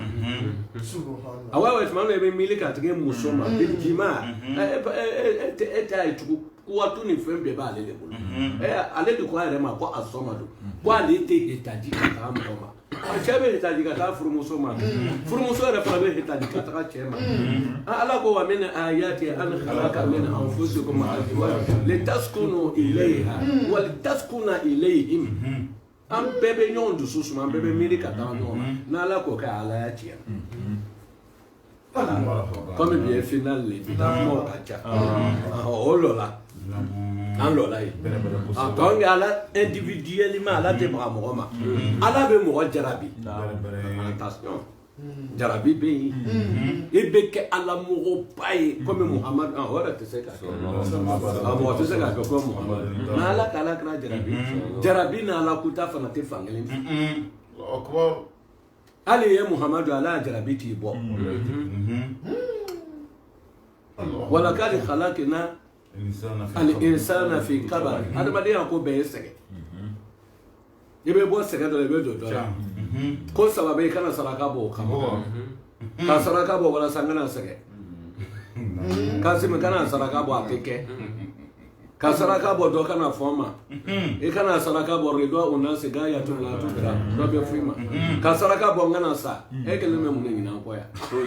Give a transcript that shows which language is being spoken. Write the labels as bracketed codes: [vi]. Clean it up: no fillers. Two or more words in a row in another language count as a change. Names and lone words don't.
[bm] a wa tuma min na i bɛ miiri ka tigɛ muso ma bilijima e t'a ye tugun kuwatu ni fɛn bɛɛ b'ale de bolo ale de ko a yɛrɛ ma ko a sɔma don ko ale tɛ hitaji ka taa mɔgɔ ma cɛ bɛ hitaji ka taa furumuso ma furumuso yɛrɛ fana bɛ hitaji ka taa cɛ ma ala ko [ar] ومن آياته أن خلق من أنفسكم أزواجا لتسكنوا إليها ولتسكنوا إليهم [bm] an bɛɛ bɛ ɲɔgɔn dusu suma an bɛɛ bɛ miiri ka taa ɲɔgɔn na n'ala ko kɛ ala y'a tiɲɛ comme bi ye final le bi ka kumaw ka ca o lɔla an lɔla ye donc ala individuellement ala tɛ baga mɔgɔ ma ala bɛ mɔgɔ jarabi attention jarabi bɛ yen i bɛ kɛ ala mɔgɔba ye comme Muhamadu o yɛrɛ tɛ se ka kɛ mɔgɔ tɛ se ka kɛ comme Muhamadu nka ala k'ala kɛra jarabi ni ala kuta fana tɛ fan kelen fɛ hali ye Muhamadu ala jarabi t'i bɔ [ar] ولقد خلقنا الإنسان في كبد [bm] adamadenya ko bɛɛ ye sɛgɛn i bɛ bɔ sɛgɛn dɔ la i bɛ don dɔ la ko sababu i kana saraka bɔ o kama ka saraka bɔ walasa n kana sɛgɛn Kasimi kana saraka bɔ a tɛ kɛ ka saraka bɔ dɔ kana fɔ ma i kana saraka bɔ [ar] رضا الناس غاية لا تدرك [bm] dɔ bɛ f'i ma ka saraka bɔ n kana sa e kelen bɛ mun de ɲinɛ an kɔ yan